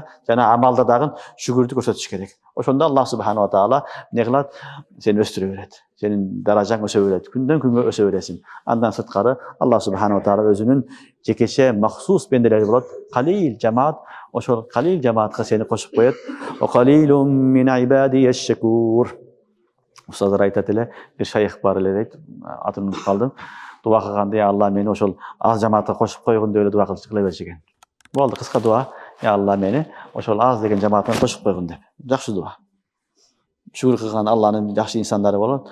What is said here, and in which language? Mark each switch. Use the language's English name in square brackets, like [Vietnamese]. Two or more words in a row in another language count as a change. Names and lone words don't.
[Kyrgyz] Жана амалда дагы шүгүрдү көрсөтүш керек. Ошондо [Arabic] الله سبحانه وتعالى [Kyrgyz] эмне кылат? Сени өстүрө берет. Сенин даражаң өсө берет. Күндөн күнгө өсө бересиң. Андан сырткары [Arabic] الله سبحانه وتعالى [Kyrgyz] өзүнүн жекеше махсус бенделери болот. Калил жамаат, ошол калил жамаатка сени кошуп коет. [Arabic] قليل من عبادي الشكور. [Kyrgyz] Устаздар айтат эле, бир шайх бар эле дейт, атын унутуп калдым. Дуа кылганда, [Arabic] يا الله, [Kyrgyz] мени ошол аз жамаатка кошуп койгун деп эле дуа кыла берчү экен. Болду, кыска дуа. [Arabic] يا الله, [Kyrgyz] мени ошол аз деген жамааттан кошуп койгун деп. Жакшы дуа. Шүгүр кылган Алланын жакшы инсандары болот.